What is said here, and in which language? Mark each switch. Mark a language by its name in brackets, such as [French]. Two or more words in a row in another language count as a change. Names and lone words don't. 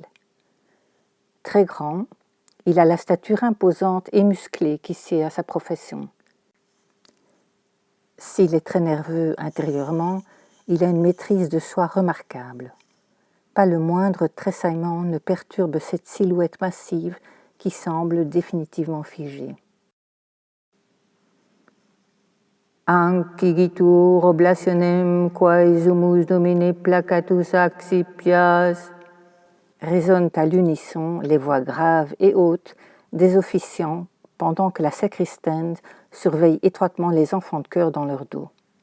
[French] Très grand, il a la stature imposante et musclée qui sied à sa profession. S'il est très nerveux intérieurement, il a une maîtrise de soi remarquable. Pas le moindre tressaillement ne perturbe cette silhouette massive qui semble définitivement figée. [Latin] Ancigitur oblationem quae sumus Domine placatus accipias, [French] résonnent à l'unisson les voix graves et hautes des officiants pendant que la sacristaine surveille étroitement les enfants de chœur dans leur dos.